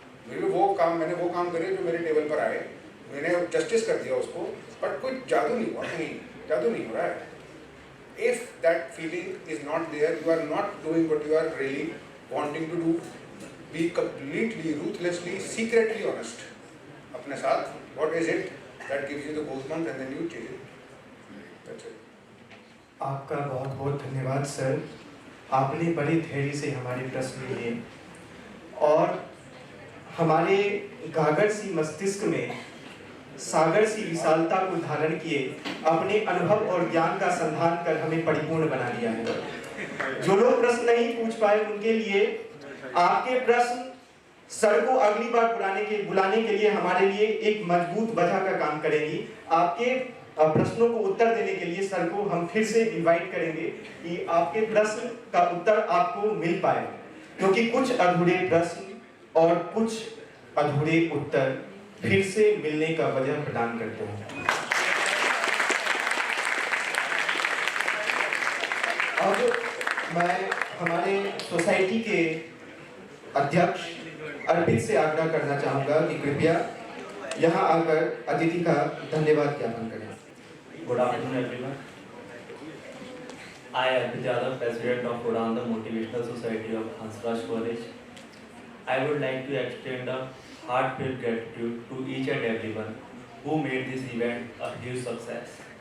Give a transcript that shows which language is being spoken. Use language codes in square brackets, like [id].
[hi] मैंने वो काम करे जो मेरे टेबल पर आए, मैंने जस्टिस कर दिया उसको, बट कोई जादू नहीं हुआ, नहीं जादू नहीं हो रहा है। [en] If that feeling is not there, you are not doing what you are really wanting to do. Be completely, ruthlessly, secretly honest [hi] अपने साथ. [en] What is it that gives you the goosebumps and then you change it? That's it. [hi] आपका बहुत बहुत धन्यवाद sir. आपने बड़े धैर्य से हमारे प्रश्न लिए। और हमारे गागर सी मस्तिष्क में सागर सी विशालता को धारण किए अपने अनुभव और ज्ञान का संधान कर हमें परिपूर्ण बना दिया है। जो लोग प्रश्न नहीं पूछ पाए उनके लिए आपके प्रश्न सर को अगली बार बुलाने के लिए हमारे लिए एक मजबूत वजह का काम करेगी। आपके प्रश्नों को उत्तर देने के लिए सर को हम फिर से इनवाइट करेंगे कि आपके प्रश्न का उत्तर आपको मिल पाए, क्योंकि कुछ अधूरे प्रश्न और कुछ अधूरे उत्तर फिर से मिलने का वजह प्रदान करते हैं। अब मैं हमारे सोसाइटी के अध्यक्ष अर्पित से आग्रह करना चाहूँगा कि कृपया यहाँ आकर अतिथि का धन्यवाद ज्ञापन करें। [en] Good afternoon, everyone. I am Arpit Yadav, President of Udan, the Motivational Society of Hansraj College. I would like to extend a heartfelt gratitude to each and everyone who made this event a huge success.